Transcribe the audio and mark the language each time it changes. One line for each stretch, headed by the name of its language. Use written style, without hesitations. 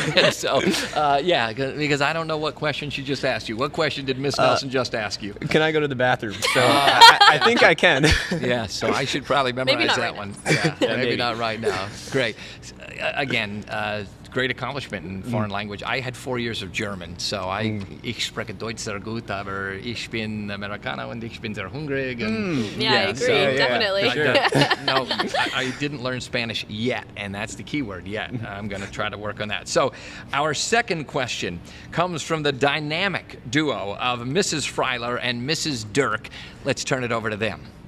English: So, because I don't know what question she just asked you. What question did Miss Nelson just ask you? Can I go to the bathroom? So I think I can. Yeah, so I should probably memorize that one. Yeah, maybe maybe. not right now. Great. Again, great accomplishment in foreign language. I had 4 years of German, so
German: ich spreche Deutsch sehr gut, aber ich bin Americano und ich bin sehr hungrig.
English: And, Yeah, I agree, definitely. No, I didn't learn Spanish yet, and that's the key word, yet. I'm going to try to work on that. So our second question comes from the dynamic duo of Mrs. Freiler and Mrs. Dirk. Let's turn it over to them.